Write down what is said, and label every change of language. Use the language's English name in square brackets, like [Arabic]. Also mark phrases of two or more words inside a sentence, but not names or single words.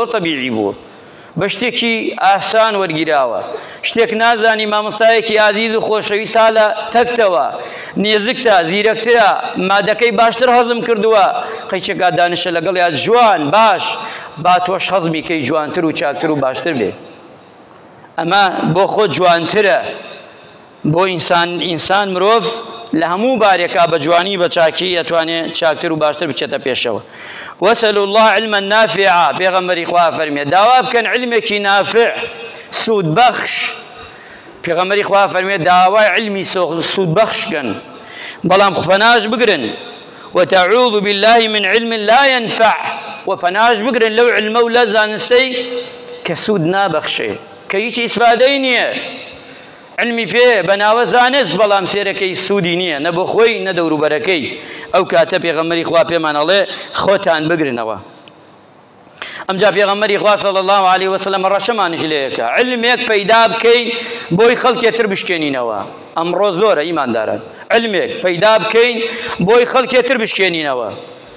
[Central Kurdish] تەبیعی بوو بە شتێکی ئاسان وەرگیراوە شتێک نازانی مامۆستایەکی ئازیز و خۆشەویستە لە تەکتەوە نێزکتە زیرەکترە مادەکەی باشتر هەزم کردووە قەیچێکا دانیشە لەگەڵ یا جوان باش با تۆش هەزمی کەی جوانتر و چاکتر و باشتر بێ ئەمە بۆ خۆ جوانترە بۆ ئینسان مرۆڤ لە هەموو بارێکا بە جوانی بە چاکی ئەتوانێت چاکتر و باشتر بچێتە پێشەوە [Arabic] وەسەلوا الله علما نافعا [Central Kurdish] پێغەمبەری خوا فەرمێ داوا بکەن علمێکی نافع سوودبەخش پێغەمبەری خوا فەرمێ داوای علمی سوودبەخش بکەن بەڵام پەناش بگرن [Arabic] وتعوذ بالله من علم لا ينفع [Central Kurdish] وپەناش بگرن لەو علمە و لە زانستەی کە سوود نابەخشێ کە هیچ ئیسفادەی نییە علمی پێ بەناوە زانست بەڵام سێرەکەی سوودی نییە نە بۆ خۆی نە دەوروبەرەکەی ئەو کاتە پێغەمبەری خوا پێمان ئەڵێ خۆتان بگرنەوە ئەمجا پێغەمبەری خوا [Arabic] صلی الله عليه وسلم [Central Kurdish] ڕەشەمانش لێیەکە علمێک پەیدا بکەین بۆی خەڵکێتر بشکێنینەوە ئەمڕۆ زۆرە ئیمانداران علمێک پەیدا بکەین بۆی خەڵکێتر بشکێنینەوە